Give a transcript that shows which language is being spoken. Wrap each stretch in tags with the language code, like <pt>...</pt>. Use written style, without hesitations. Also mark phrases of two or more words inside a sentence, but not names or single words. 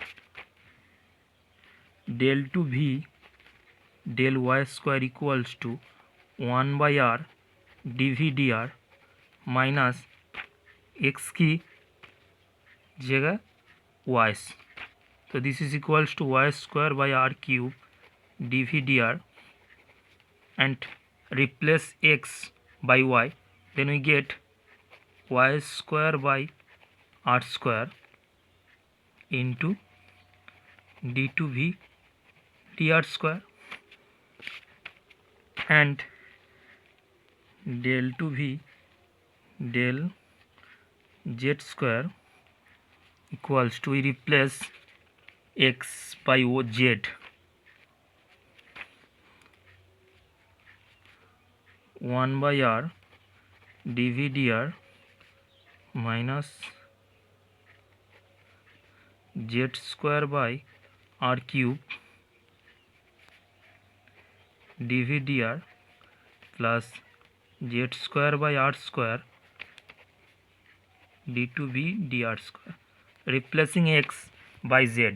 <en>del²V del(y²) equals to 1 by r dv dr minus x</en> <hi>की जगह</hi> <en>y, so this is equals to y² by r cube dv dr, and replace x by y, then we get y² by r² into d²V dr², and del²V del z² equals to, we replace x by z, 1 by r dv dr minus z² by r cube dv dr plus z² by r² d²V dr², replacing x by z.</en>